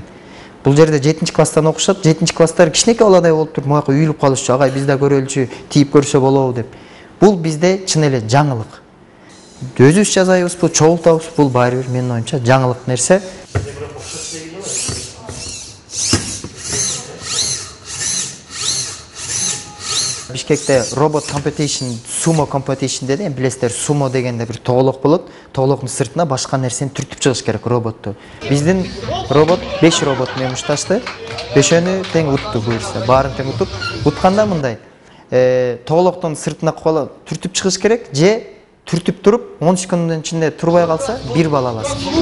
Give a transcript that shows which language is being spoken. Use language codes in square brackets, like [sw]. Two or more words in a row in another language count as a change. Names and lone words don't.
[ky] Бул жерде 7-класстан окушат, 7-класстар кичинекей баладай болуп туруп, муяка үйүлүп калышчу, агай биз да көрөлчү, тийип көрсө болобу деп. Бул бизде чын эле жаңылык. Өзүбүз жазайбызбы, чогултабызбы, бул баары бир менин оюмча жаңылык нерсе. Бишкекте робот [en] competition, sumo competition [ky] dedi. Билесиздер, sumo дегенде бир тоголок болот. Тоголоктун сыртына башка нерсени түртүп чыгыш керек роботту. Биздин робот 5 робот менен ушташты. Бешөөнү тең утту буюрса. Баарын тең утуп, утканда мындай тоголоктун сыртына түртүп чыгыш керек, же түртүп туруп 10 секунддун ичинде турбай калса, бир бал аласың.